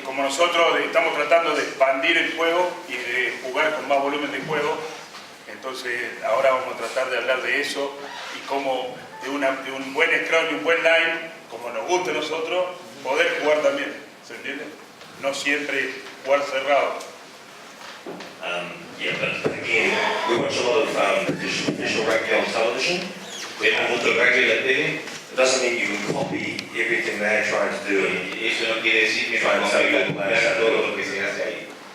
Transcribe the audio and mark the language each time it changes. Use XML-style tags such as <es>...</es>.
<es>Como nosotros estamos tratando de expandir el juego y de jugar con más volumen de juego, entonces ahora vamos a tratar de hablar de eso y cómo de un buen scrum y un buen line, como nos gusta a nosotros, poder jugar también, ¿se entiende? No siempre jugar cerrado.</es> <en>Yeah, but again, we watch a lot of professional rugby on television.</en> <es>Vemos mucho rugby en la tele.</es> <en>It doesn't mean you can copy everything they're trying to do.</en> <es>Y eso no quiere decir que no copiar todo lo que se hace ahí.</es>